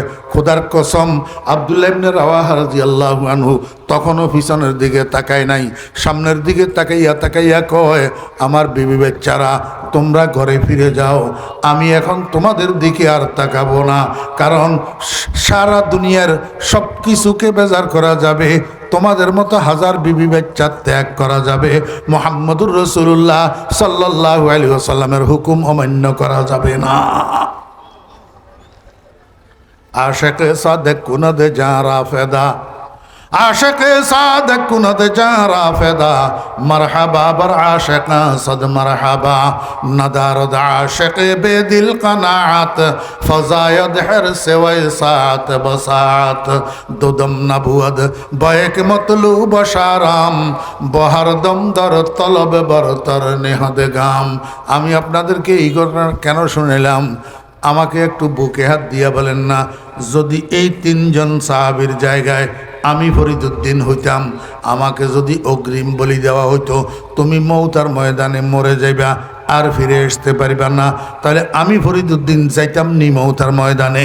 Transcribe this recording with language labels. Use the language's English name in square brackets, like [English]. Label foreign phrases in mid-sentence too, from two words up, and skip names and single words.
[Bangla] খোদার কসম, আব্দুল্লাহ ইবনে রাওয়াহা [Arabic] رضي الله عنه [Bangla] তখনও পিছনের দিকে তাকায় নাই, সামনের দিকে তাকাইয়া কয়, আমার বিবি বাচ্চারা তোমরা ঘরে ফিরে যাও, আমি এখন তোমাদের দিকে আর তাকাবো না, কারণ সারা দুনিয়ার সব কিছুকে বেজার করা যাবে, তোমাদের মতো হাজার বিবি বাচ্চা ত্যাগ করা যাবে, মুহাম্মদুর রাসূলুল্লাহ [Arabic] صلى الله عليه وسلم [Bangla] হুকুম অমান্য করা যাবে না। [Persian] عاشق صادق کند جارا فدا، عاشق صادق کند جارا فدا، مرحبا بر عاشقا صد مرحبا، ندارد عاشق بیدل قناعت، فزاید حرص وصات بساط، دودم نبود بیک مطلوب شارام، بهر دم در طلب برتر نهد گام. [Bangla] আমি আপনাদেরকে এই ঘটনা কেন শুনাইলাম, আমাকে একটু বুকে হাত দিয়া বলেন না, যদি এই 3 জন সাহাবীর জায়গায় আমি ফরিদুদ্দিন হইতাম, আমাকে যদি অগ্রিম বলি দেওয়া হইতো তুমি মৌতার ময়দানে মরে যাইবা আর ফিরে আসতে পারিবা না, তাহলে আমি ফরিদুদ্দিন যাইতাম নি মৌতার ময়দানে?